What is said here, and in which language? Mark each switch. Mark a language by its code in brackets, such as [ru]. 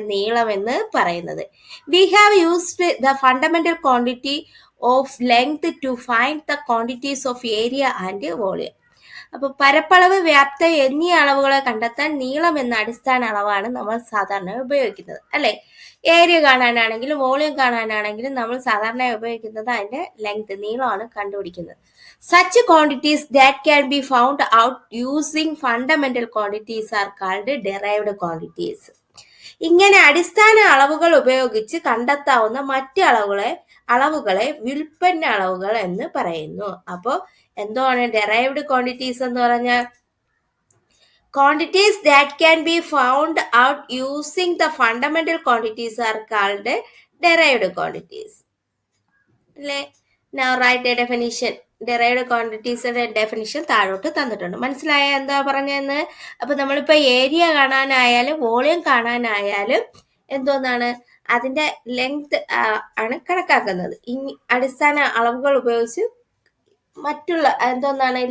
[ml] നീളം എന്ന് പറയുന്നത്. [en] We have used the fundamental quantity of length to find the quantities of area and volume. [ml] അപ്പൊ പരപ്പളവ്, വ്യാപ്തം എന്നീ അളവുകളെ കണ്ടെത്താൻ നീളം എന്ന അടിസ്ഥാന അളവാണ് നമ്മൾ സാധാരണ ഉപയോഗിക്കുന്നത്, അല്ലെ? ഏരിയ കാണാനാണെങ്കിലും വോളിയം കാണാനാണെങ്കിലും നമ്മൾ സാധാരണ ഉപയോഗിക്കുന്നത് അതിന്റെ ലെങ്ത്, നീളമാണ് കണ്ടുപിടിക്കുന്നത്. [en] Such quantities that can be found out using fundamental quantities are called derived quantities. [ml] ഇങ്ങനെ അടിസ്ഥാന അളവുകൾ ഉപയോഗിച്ച് കണ്ടെത്താവുന്ന മറ്റ് അളവുകളെ വ്യുൽപ്പന്ന അളവുകൾ എന്ന് പറയുന്നു. അപ്പോൾ എന്താണ് ഡെറൈവ്ഡ് ക്വാണ്ടിറ്റീസ് എന്ന് പറഞ്ഞാൽ? [en] Quantities that can be found out using the fundamental quantities are called derived quantities. Now write a definition. [ml] Derived ക്വാണ്ടിറ്റീസിന്റെ definition താഴോട്ട് തന്നിട്ടുണ്ട്. മനസ്സിലായ എന്താ പറഞ്ഞതെന്ന്? അപ്പൊ നമ്മളിപ്പോ ഏരിയ കാണാനായാലും വോളിയം കാണാനായാലും എന്തോന്നാണ്? അതിന്റെ ലെങ്ത് ആണ് കണക്കാക്കുന്നത്. ഈ അടിസ്ഥാന അളവുകൾ ഉപയോഗിച്ച് മറ്റുള്ള എന്തോന്നാണ്?